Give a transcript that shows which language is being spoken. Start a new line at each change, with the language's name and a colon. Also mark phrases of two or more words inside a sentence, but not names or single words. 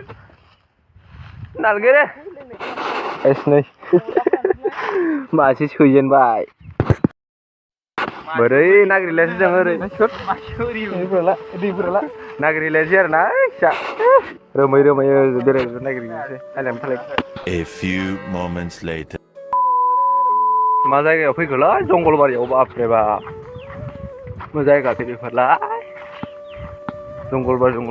Bodo: नालगोरे नै मासे सैजेनबाय बोरै नागिरलायसै जों ओरै दैफोराला नागिरलायसै आरोना फिसा रोमै बेरायनो नागिरनोसै नायलाय
English: A few moments later.
Bodo: मा जायगायाव फैखोलै जंगलबारियाव बापरे बाप मा जायगाथो बेफोरलाय जंगलबारि